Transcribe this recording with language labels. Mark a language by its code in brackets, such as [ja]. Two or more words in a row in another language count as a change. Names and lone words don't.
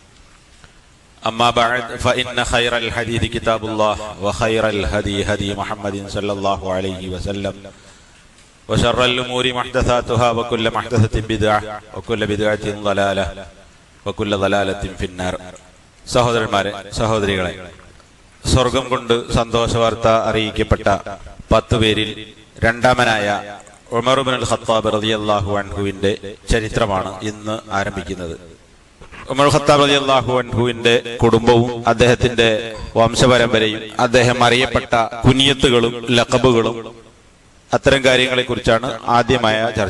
[ar] أما بعد فإن خير الحديث كتاب الله وخير الهدي هدي محمد صلى الله عليه وسلم وشر الأمور محدثاتها وكل محدثة بدعة وكل بدعة ضلالة وكل ضلالة في النار. [ml] സഹോദരന്മാരെ, സഹോദരികളെ, സ്വർഗം കൊണ്ട് സന്തോഷവാർത്ത അറിയിക്കപ്പെട്ട 10 പേരിൽ രണ്ടാമനായ ഉമർ ഇബ്നുൽ ഖത്താബ് [ar] رضي الله عنه [ml] ചരിത്രമാണ് ഇന്ന് ആരംഭിക്കുന്നത്. ഉമർ ഖത്താബ് [ar] رضي الله عنه [ml] കുടുംബവും അദ്ദേഹത്തിന്റെ വംശപരമ്പരയും അദ്ദേഹം അറിയപ്പെട്ട കുനിയത്തുകളും ലഖബുകളും അത്തരം കാര്യങ്ങളെ കുറിച്ചാണ് ആദ്യമായ ചർച്ച.